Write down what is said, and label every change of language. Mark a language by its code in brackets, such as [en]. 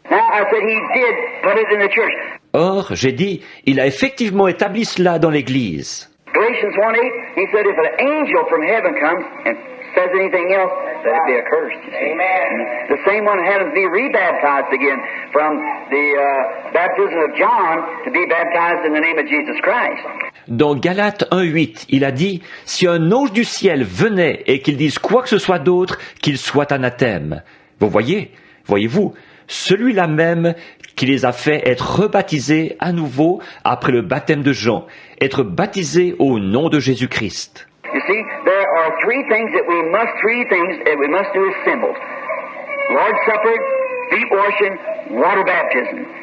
[en] Now, I said he did put it in the church. [fr] Or, j'ai dit, il a effectivement établi cela dans l'Église. [en] Galatians 1:8, he said, if an angel from heaven comes and says anything else, let it be accursed. Amen. The same one had to be rebaptized again from the baptism of John to be baptized in the name of Jesus Christ. [fr] Dans Galates 1:8, il a dit, si un ange du ciel venait et qu'il dise quoi que ce soit d'autre, qu'il soit anathème. Vous voyez-vous, celui-là même qui les a fait être rebaptisés à nouveau après le baptême de Jean, être baptisés au nom de Jésus-Christ. [en] You see, there are three things that we must do as symbols. Lord's Supper, feet washing, water baptism.